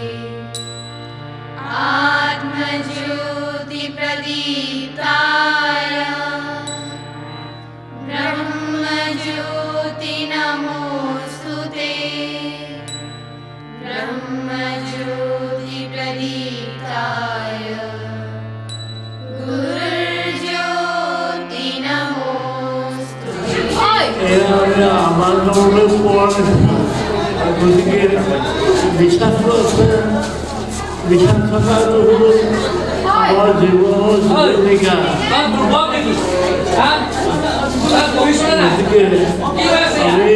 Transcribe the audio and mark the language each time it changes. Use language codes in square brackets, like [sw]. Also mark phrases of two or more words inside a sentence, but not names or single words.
[sa] आत्मज्योति प्रदीप्ताय ब्रह्मज्योति नमोस्तुते ब्रह्मज्योति प्रदीप्ताय गुरुज्योति नमोस्तुते। [as] আমার ধরনের গতিকে বিশ্বাসটো আছে বিশ্বাস থকাটো হ'ল আমাৰ জীৱনৰ জীৱিকা গতিকে আমি